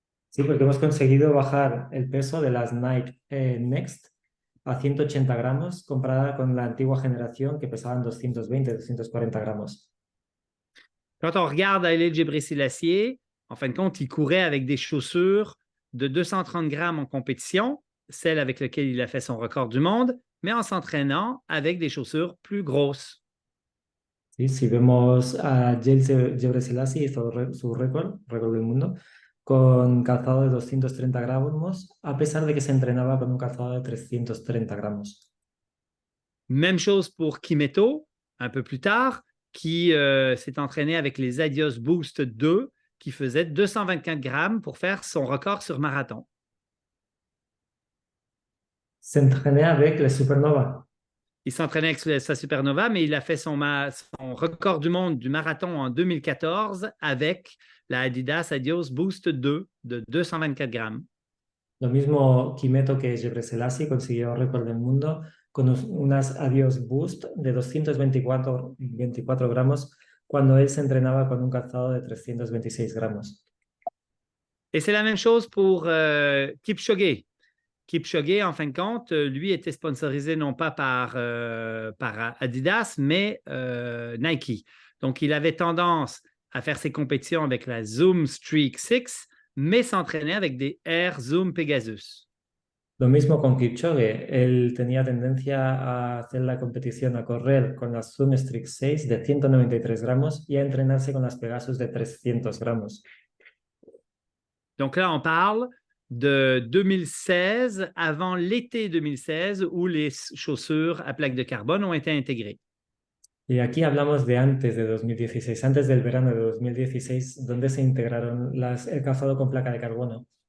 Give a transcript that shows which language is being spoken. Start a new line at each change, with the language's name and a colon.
Spanish: Sí, porque hemos conseguido bajar el peso de las Nike Next a 180 gramos comparada con la antigua generación que pesaban 220-240 gramos.
French: Quand on regarde Haile Gebrselassie, en fin de compte, il courait avec des chaussures de 230 grammes en compétition, celle avec laquelle il a fait son record du monde, mais en s'entraînant avec des chaussures plus grosses.
Spanish: Sí, si vemos a Haile Gebrselassie hizo su récord del mundo, con calzado de 230 gramos, a pesar de que se entrenaba con un calzado de 330 gramos.
French: Même chose pour Kimetto, un peu plus tard, qui s'est entraîné avec les Adios Boost 2, qui faisait 224 grammes pour faire son record sur marathon. Se entraînait avec les Supernova. Il s'entraînait avec sa Supernova, mais il a fait son record du monde du marathon en 2014 avec la Adidas Adios Boost 2 de 224 grammes.
Spanish: Lo mismo Kimetto que Gebrselassie consiguió récord del mundo con unas Adios Boost de 224 gramos cuando él se entrenaba con un calzado de 326 gramos.
French: Et c'est la même chose pour Kipchoge. Kipchoge, en fin de compte, lui était sponsorisé non pas par Adidas, mais Nike. Donc, il avait tendance à faire ses compétitions avec la Zoom Streak 6, mais s'entraînait avec des Air Zoom Pegasus.
Spanish: Lo mismo con Kipchoge, él tenía tendencia a hacer la competición, a correr con las Zoom Streak 6 de 193 gramos y a entrenarse con las Pegasus de 300 gramos.
French: Donc là, on parle de 2016, avant l'été 2016, où les chaussures à plaque de carbone ont été intégrées.
Spanish: Y aquí hablamos de antes de 2016, antes del verano de 2016, donde se integraron el calzado con placa de carbono.